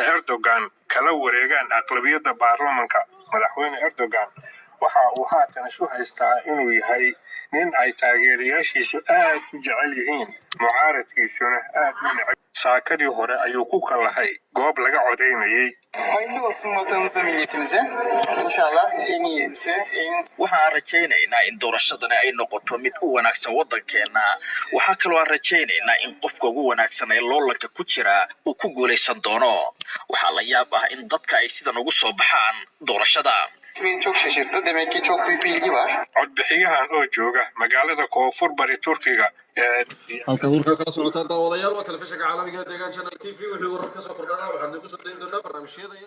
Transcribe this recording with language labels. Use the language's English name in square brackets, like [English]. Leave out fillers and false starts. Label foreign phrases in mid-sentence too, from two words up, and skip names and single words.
[Somali] Erdogan kala wareegaan aqlabiyadda baarlamaanka madaxweyne Erdogan waxa uu haatan isu haystaa inuu yahay nin ay taageerayaashiisu aad u jecel yihiin mucaaradkiisuna aad u neceb saakadii hore ayuu ku kalahay goob laga codeynayay [Turkish] hayırlı olsun vatanımıza milletimize inşallah en iyisi [Somali] waxaan rajaynaynaa in doorashadani ay noqoto mid u wanaagsan wadankeena waxa kaloo aan rajaynaynaa in qofka ugu wanaagsan ee loolanka ku jira uu ku guuleysan doono waxa la yaab ah in dadka ay sidan ugu soo baxaan doorashada [Turkish] beni çok şaşırttı. Demek ki çok büyük bir ilgi var. [Somali] codbixiyahan oo jooga magaalada koonfur bari Turkiga halka warka kala socotaan daawadayaal waa telefishinka caalamiga ee deegaan channel TV wixii warar ka soo kordhana waxaan idinku soo dayn doonaa barnaamijyada